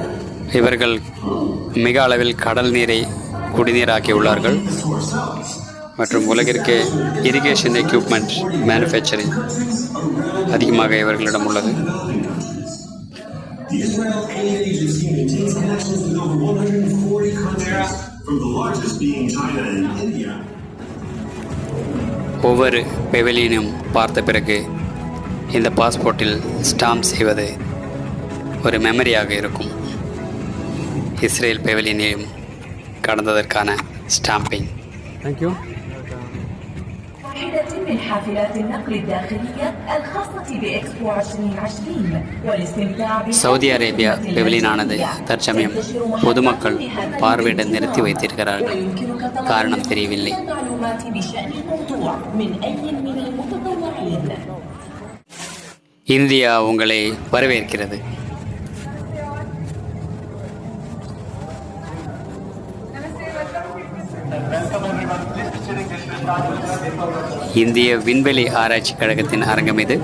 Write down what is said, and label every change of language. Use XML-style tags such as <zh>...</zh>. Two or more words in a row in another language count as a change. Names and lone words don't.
<ta>இவர்கள் மிக அளவில் கடல் நீரை குடிநீராக்கியுள்ளார்கள். மற்றும் உலகிற்கே</ta> <en>irrigation equipment manufacturing</en> <ta>அதிகமாக இவர்களிடம் உள்ளது.</ta> <en>The Israel Aid Agency maintains connections with over 140 countries, from the largest being China and India.</en> <ta>ஒவ்வொரு பெவிலியனும் பார்த்த பிறகு இந்த பாஸ்போர்ட்டில் ஸ்டாம்ப் செய்வது ஒரு மெமரியாக இருக்கும். இஸ்ரேல் பெவிலியனையும் கடந்ததற்கான ஸ்டாம்பிங்.</ta> <en>thank you.</en> <ar>واحدة من حافلات النقل الداخلية الخاصة بإكسبو 2020 والاستمتاع</ar> <ta>சவுதி அரேபியா பெவிலியனானது தற்சமயம் பொதுமக்கள் பார்வையிட நிறுத்தி வைத்திருக்கிறார்கள். காரணம் தெரியவில்லை.</ta> <ar>معلومات بشأن الموضوع من أي من المتطوعين.</ar> <ta>இந்தியா உங்களை வரவேற்கிறது. இந்திய விண்வெளி ஆராய்ச்சி கழகத்தின் அரங்கம் இது.</ta>